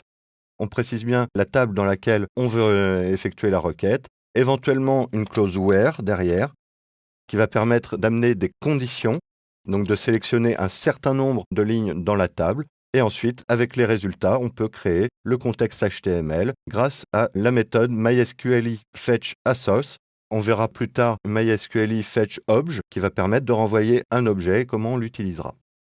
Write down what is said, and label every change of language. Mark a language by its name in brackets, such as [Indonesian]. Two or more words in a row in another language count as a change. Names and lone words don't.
[French] On précise bien la table dans laquelle on veut effectuer la requête, éventuellement une clause where derrière, qui va permettre d'amener des conditions, donc de sélectionner un certain nombre de lignes dans la table, et ensuite, avec les résultats, on peut créer le contexte HTML grâce à la méthode MySQL fetch assoc. On verra plus tard MySQL fetch obj, qui va permettre de renvoyer un objet et comment on l'utilisera.